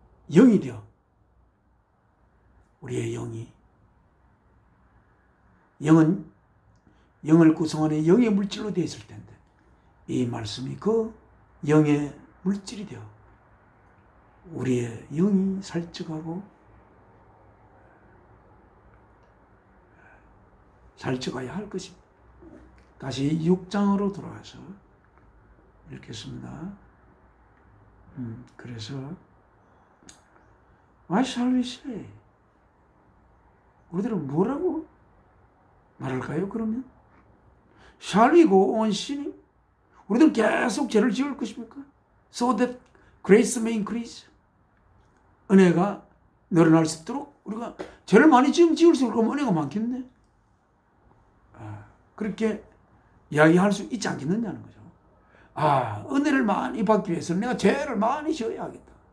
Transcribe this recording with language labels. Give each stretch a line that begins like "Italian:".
Korean: 영이 되어 우리의 영은 영을 구성하는 영의 물질로 되어 있을 텐데 이 말씀이 그 영의 물질이 되어 우리의 영이 살쪄가고 살쪄가야 할 것입니다. 다시 6장으로 돌아가서 읽겠습니다. 그래서
English: What shall we say?
Korean: 우리들은 뭐라고 말할까요? 그러면
English: Shall we go on sinning?
Korean: 우리들은 계속 죄를 지을 것입니까?
English: So that grace may increase.
Korean: 은혜가 늘어날 수 있도록 우리가 죄를 많이 지을수록 그럼 은혜가 많겠네. 그렇게 이야기할 수 있지 않겠느냐는 거죠. 은혜를 많이 받기 위해서는 내가 죄를 많이 지어야 하겠다.